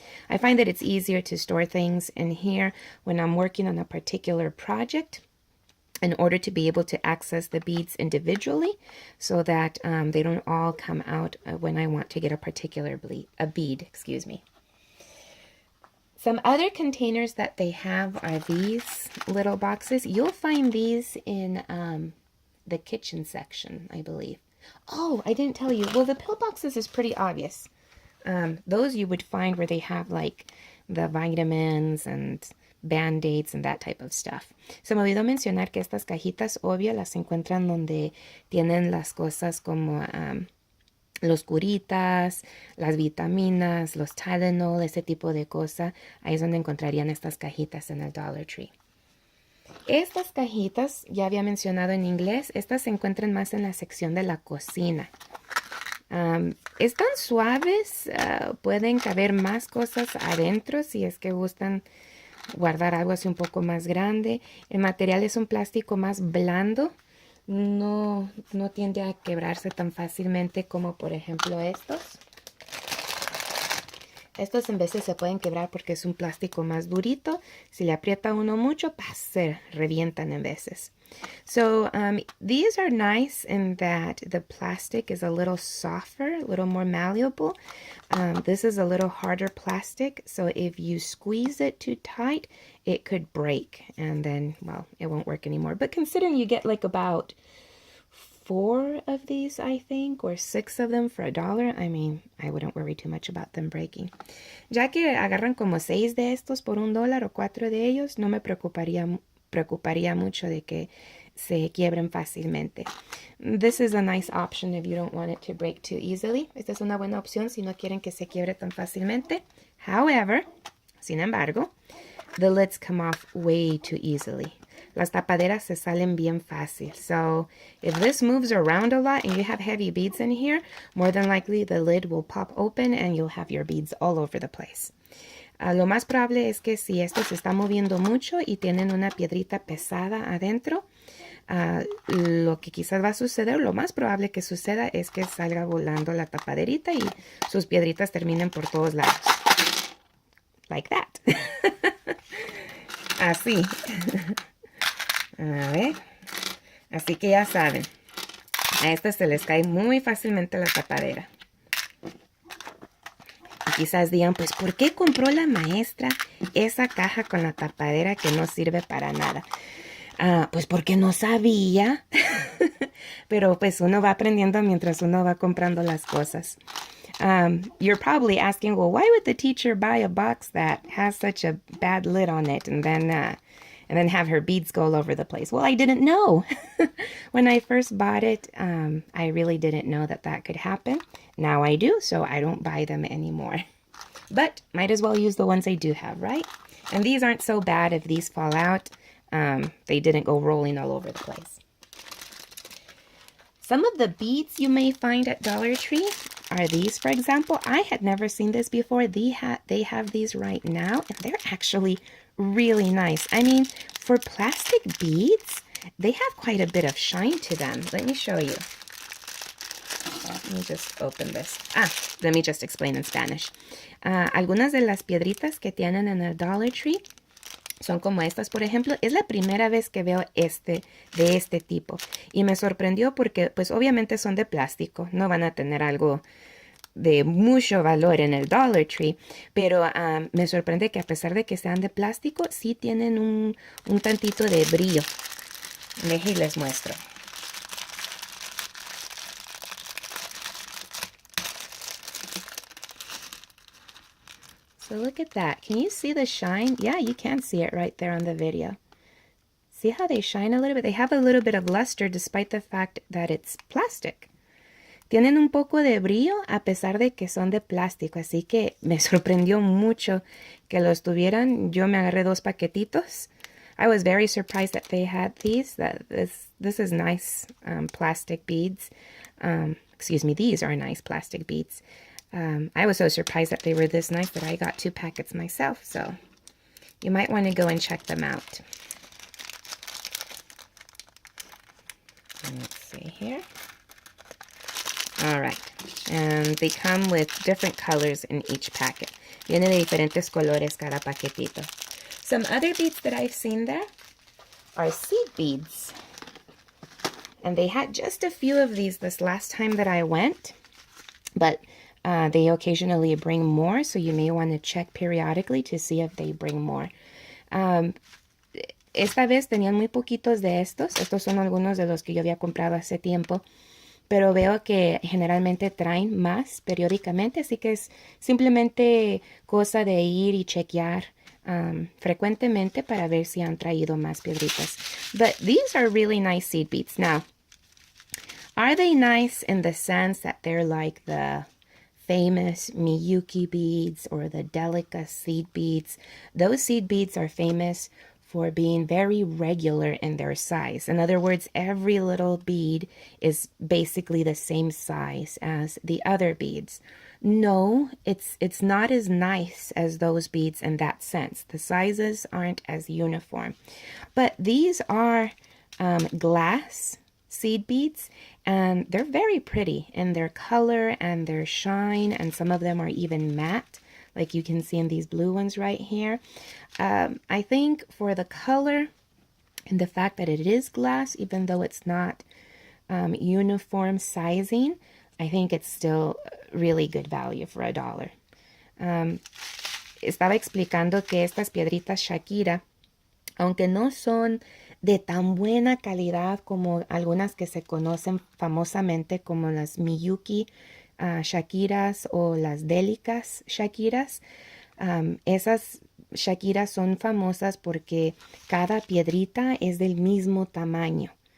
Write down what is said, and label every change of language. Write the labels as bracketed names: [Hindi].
[English] I find that it's easier to store things in here when I'm working on a particular project, in order to be able to access the beads individually so that they don't all come out when I want to get a particular bead. Some other containers that they have are these little boxes. You'll find these in the kitchen section, I believe. Oh, I didn't tell you. Well, the pillboxes is pretty obvious. Those you would find where they have like the vitamins and band-aids and that type of stuff. [Spanish] Se me olvidó mencionar que estas cajitas, obvio, las encuentran donde tienen las cosas como los curitas, las vitaminas, los Tylenol, ese tipo de cosa. Ahí es donde encontrarían estas cajitas en el Dollar Tree. Estas cajitas, ya había mencionado en inglés, estas se encuentran más en la sección de la cocina. Están suaves, pueden caber más cosas adentro si es que gustan guardar algo así un poco más grande. El material es un plástico más blando, no tiende a quebrarse tan fácilmente como por ejemplo estos. Estos en veces se pueden quebrar porque es un plástico más durito. Si le aprieta uno mucho, se revientan en veces. [English] So these are nice in that the plastic is a little softer, a little more malleable. This is a little harder plastic, so if you squeeze it too tight, it could break, and then, well, it won't work anymore. But considering you get like about 4 of these, I think, or 6 of them for $1, I mean, I wouldn't worry too much about them breaking. [Spanish] Ya que agarran como 6 de estos por $1 o 4 de ellos, no me preocuparía mucho de que se quiebren fácilmente. [English] This is a nice option if you don't want it to break too easily. [Spanish] Esta es una buena opción si no quieren que se quiebre tan fácilmente. [English] However, [Spanish] sin embargo, [English] the lids come off way too easily. [Spanish] Las tapaderas se salen bien fácil. [English] So if this moves around a lot and you have heavy beads in here, more than likely the lid will pop open and you'll have your beads all over the place. [Spanish] Lo más probable es que si esto se está moviendo mucho y tienen una piedrita pesada adentro, lo que quizás va a suceder, lo más probable que suceda es que salga volando la tapaderita y sus piedritas terminen por todos lados. [English] Like that. [Spanish] Así. A ver. Así que ya saben. A estas se les cae muy fácilmente la tapadera. Y quizás digan, pues, ¿por qué compró la maestra esa caja con la tapadera que no sirve para nada? Pues porque no sabía. Pero pues uno va aprendiendo mientras uno va comprando las cosas. [English] You're probably asking, well, why would the teacher buy a box that has such a bad lid on it and then have her beads go all over the place? Well, I didn't know. When I first bought it, I really didn't know that could happen. Now I do, so I don't buy them anymore. But might as well use the ones I do have, right? And these aren't so bad if these fall out. They didn't go rolling all over the place. Some of the beads you may find at Dollar Tree are these, for example. I had never seen this before. They have these right now, and they're actually really nice. I mean, for plastic beads, they have quite a bit of shine to them. Let me show you. Let me just open this. Let me just explain in Spanish. [Spanish] Algunas de las piedritas que tienen en el Dollar Tree son como estas, por ejemplo. Es la primera vez que veo de este tipo. Y me sorprendió porque, pues, obviamente son de plástico. No van a tener algo de mucho valor en el Dollar Tree. Pero me sorprende que a pesar de que sean de plástico, sí tienen un tantito de brillo. Déjenme les muestro. [English] So look at that. Can you see the shine? Yeah, you can see it right there on the video. See how they shine a little bit? They have a little bit of luster despite the fact that it's plastic. [Spanish] Tienen un poco de brillo a pesar de que son de plástico. Así que me sorprendió mucho que los tuvieran. Yo me agarré 2 paquetitos [English] I was very surprised that they had these. This is nice plastic beads. Excuse me, these are nice plastic beads. I was so surprised that they were this nice that I got 2 packets myself. So you might want to go and check them out. Let's see here. All right. And they come with different colors in each packet. [Spanish] Viene de diferentes colores cada paquetito. [English] Some other beads that I've seen there are seed beads. And they had just a few of these this last time that I went. But they occasionally bring more, so you may want to check periodically to see if they bring more. [Spanish] Esta vez tenían muy poquitos de estos. Estos son algunos de los que yo había comprado hace tiempo. Pero veo que generalmente traen más periódicamente, así que es simplemente cosa de ir y chequear frecuentemente para ver si han traído más piedritas. [English] But these are really nice seed beads. Now, are they nice in the sense that they're like the famous Miyuki beads or the Delica seed beads? Those seed beads are famous for being very regular in their size. In other words, every little bead is basically the same size as the other beads. No, it's not as nice as those beads in that sense. The sizes aren't as uniform. But these are glass seed beads, and they're very pretty in their color and their shine, and some of them are even matte, like you can see in these blue ones right here. I think for the color and the fact that it is glass, even though it's not uniform sizing, I think it's still really good value for $1. [Spanish] Estaba explicando que estas piedritas Shakira, aunque no son de tan buena calidad como algunas que se conocen famosamente como las Miyuki Shakiras o las Delicas Shakiras, esas Shakiras son famosas porque cada piedrita es del mismo tamaño.